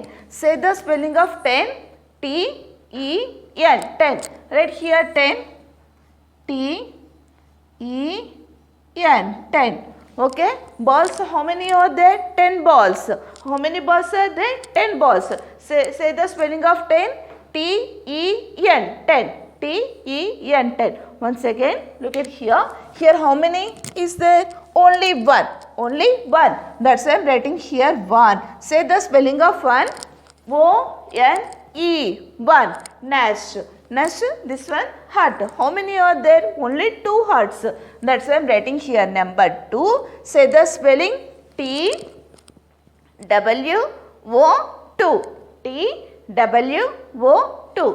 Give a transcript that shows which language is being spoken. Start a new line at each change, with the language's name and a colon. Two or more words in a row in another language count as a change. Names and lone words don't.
English: Say the spelling of 10. T-E-N. 10. Right here 10. T-E-N. N, 10. Okay. Balls, how many are there? 10 balls. How many balls are there? 10 balls. Say the spelling of 10. T-E-N, 10. T-E-N, 10. Once again, look at here. Here how many is there? Only one. Only one. That's why I am writing here 1. Say the spelling of 1. O-N-E, 1. Nest. Nest, this one, heart. How many are there? Only 2 hearts. That's why I am writing here number 2. Say the spelling T W O 2. T W O 2.